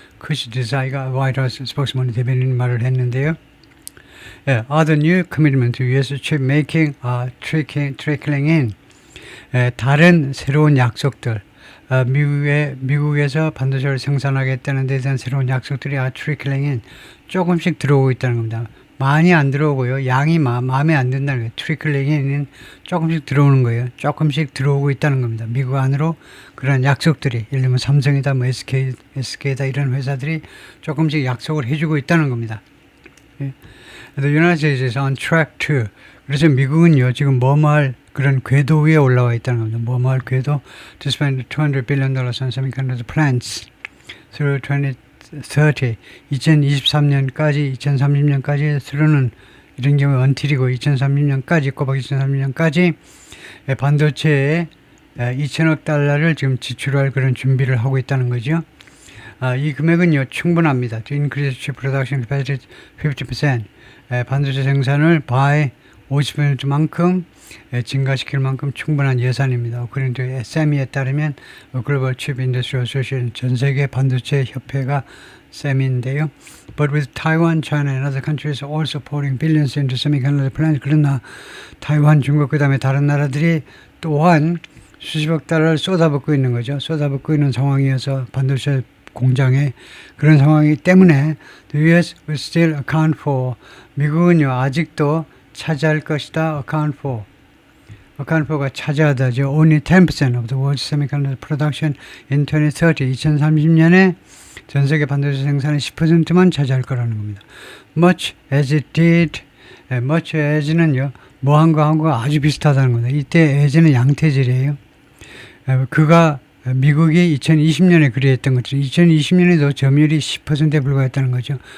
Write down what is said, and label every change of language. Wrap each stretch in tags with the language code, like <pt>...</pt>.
<ko>크리스 데사이가 화이트하우스 스포크스먼 대변인 말을 했는데요.</ko> <en>Other new commitment to U.S. chip making are trickling in.</en> <ko>다른 새로운 약속들, 미국에서 반도체를 생산하겠다는 데 대한 새로운 약속들이 trickling in, 조금씩 들어오고 있다는 겁니다. 많이 안 들어오고요. 양이 마음에 안 든다는 거예요. 트리클링에는 조금씩 들어오는 거예요. 조금씩 들어오고 있다는 겁니다. 미국 안으로 그런 약속들이, 예를 들면 삼성이다, 뭐 SK다 이런 회사들이 조금씩 약속을 해주고 있다는 겁니다.</ko> <en>The United States is on track to.</en> <ko>그래서 미국은요 지금 뭐뭐할 그런 궤도 위에 올라와 있다는 겁니다. 뭐뭐할 궤도</ko> <en>to spend $200 billion on semiconductor plants through 2030.</en> <ko>2023년까지 2030년까지 through는 이런 경우에 until이고 2030년까지 꼬박 2030년까지 반도체에 2천억 달러를 지금 지출할 그런 준비를 하고 있다는 거죠. 이 금액은요 충분합니다.</ko> <en>To increase chip production capacity 50%.</en> <ko>반도체 생산을 by 50%만큼 증가시킬 만큼 충분한 예산입니다. 그런데 SEMI에 따르면 Global Chip Industry Association 전 세계 반도체 협회가 SEMI인데요.</ko> <en>But with Taiwan, China and other countries also pouring billions into semiconductor plants.</en> <ko>그러나 타이완, 중국 그다음에 다른 나라들이 또한 수십억 달러를 쏟아붓고 있는 거죠. 쏟아붓고 있는 상황이어서 반도체 공장에 그런 상황이기 때문에</ko> <en>the US will still account for</en> <ko>미국은요 아직도 차지할 것이다. account for가 차지하다죠.</ko> <en>Only 10% of the world's semiconductor production in 2030.</en> <ko>2030년에 전 세계 반도체 생산의 10%만 차지할 거라는 겁니다.</ko> <en>Much as it did.</en> <ko>much as는요 뭐 한 거하고 아주 비슷하다는 겁니다. 이때 as는 양태질이에요. 그가 미국이 2020년에 그리했던 것처럼 2020년에도 점유율이 10%에 불과했다는 거죠.</ko>